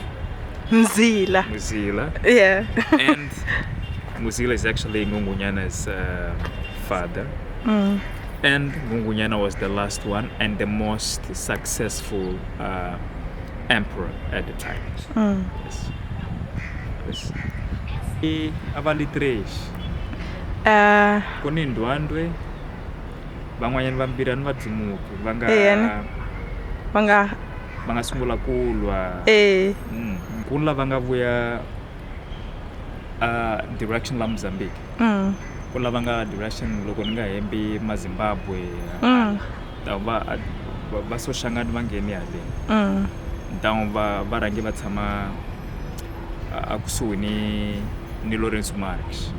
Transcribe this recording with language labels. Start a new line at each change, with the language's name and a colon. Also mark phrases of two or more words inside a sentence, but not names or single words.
English: Mzila. Yeah. And Muzila is actually Ngungunyana's father. And Ngungunyana was the last one and the most successful emperor at the time. Yes.
Portuguese: Avali três.
Tsonga: Kuni ndwandwe van'wanyana vambirhi va dzumuki va nga sungula kulwa ku lava nga vuya direction la Mozambique ku lava nga direction loko ni nga hembi maZimbabwe va soshangani va ngheni haleni ntango va rhangi va tshama a kusuhi ni Lawrence March.